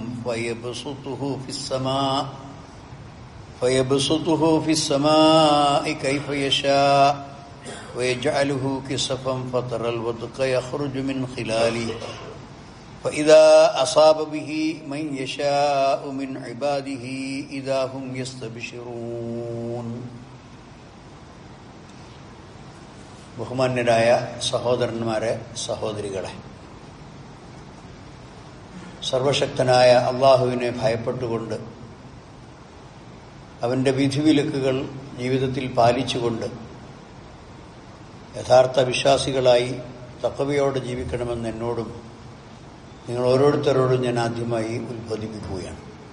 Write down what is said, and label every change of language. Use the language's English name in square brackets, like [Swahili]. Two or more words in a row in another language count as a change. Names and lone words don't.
[Arabic] فيبسطه في السماء كيف يشاء ويجعله كسفا فترى الودق يخرج من خلاله فإذا أصاب به من يشاء من عباده إذا هم يستبشرون [Malayalam] ബഹുമാന്യരായ സഹോദരന്മാരെ, സഹോദരികളെ, സർവശക്തനായ അള്ളാഹുവിനെ ഭയപ്പെട്ടുകൊണ്ട് അവൻ്റെ വിധിവിലക്കുകൾ ജീവിതത്തിൽ പാലിച്ചുകൊണ്ട് യഥാർത്ഥ വിശ്വാസികളായി തഖ്വയോടെ ജീവിക്കണമെന്ന് എന്നോടും നിങ്ങൾ ഓരോരുത്തരോടും ഞാൻ ആദ്യമായി ഉത്ബോധിപ്പിക്കുകയാണ്.